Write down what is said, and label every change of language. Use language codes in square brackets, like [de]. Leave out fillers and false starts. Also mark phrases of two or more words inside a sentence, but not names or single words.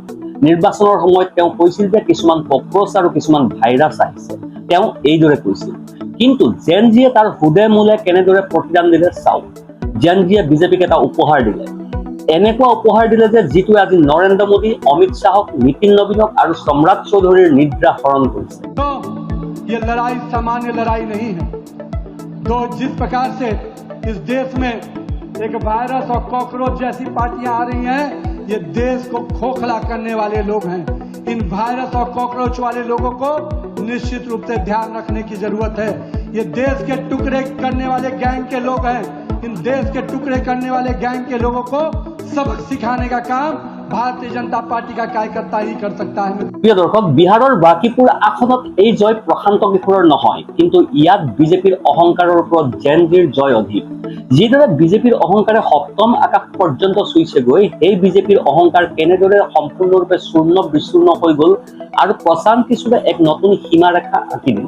[as] নিৰ্বাচনৰ সময়ত তেওঁ কৈছিল যে কিছুমান কক্ৰচ আৰু কিছুমান ভাইৰাছ আহিছে, তেওঁ এইদৰে কৈছিল। কিন্তু জেন-জিয়ে তাৰ সুদে মূলে কেনেদৰে প্ৰতিদান দিলে চাওক। জেন-জিয়ে বিজেপিক এটা উপহাৰ দিলে, এনেকুৱা উপহাৰ দিলে যে যিটোৱে আজি নৰেন্দ্ৰ মোদী, অমিত শ্বাহক, নীতিন নবীনক আৰু সম্ৰাট চৌধুৰীৰ নিদ্ৰা হৰণ কৰিছে। [hi] ये लड़ाई सामान्य लड़ाई नहीं है। तो जिस प्रकार से इस देश में एक वायरस और कॉकरोच जैसी पार्टियां आ रही हैं, ये देश को खोखला करने वाले लोग हैं। इन वायरस और कॉकरोच वाले लोगों को निश्चित रूप से ध्यान रखने की जरूरत है। ये देश के टुकड़े करने वाले गैंग के लोग हैं। इन देश के टुकड़े करने वाले गैंग के लोगों को सबक सिखाने का काम भारतीय जनता पार्टी का कार्यकर्ता ही कर सकता है। [as] প্ৰিয় দৰ্শক, বিহাৰৰ বাকিপুৰ আসনত এই জয় প্ৰশান্ত কিশোৰৰ নহয়, কিন্তু ইয়াত বিজেপিৰ অহংকাৰৰ ওপৰত জেন-জিৰ জয় অধিক। যিদৰে বিজেপিৰ অহংকাৰে সপ্তম আকাশ পৰ্যন্ত চুইছেগৈ, সেই বিজেপিৰ অহংকাৰ কেনেদৰে সম্পূৰ্ণৰূপে চূৰ্ণ বিচূৰ্ণ হৈ গ'ল আৰু প্ৰশান্ত কিশোৰে এক নতুন সীমাৰেখা আঁকি দিলে।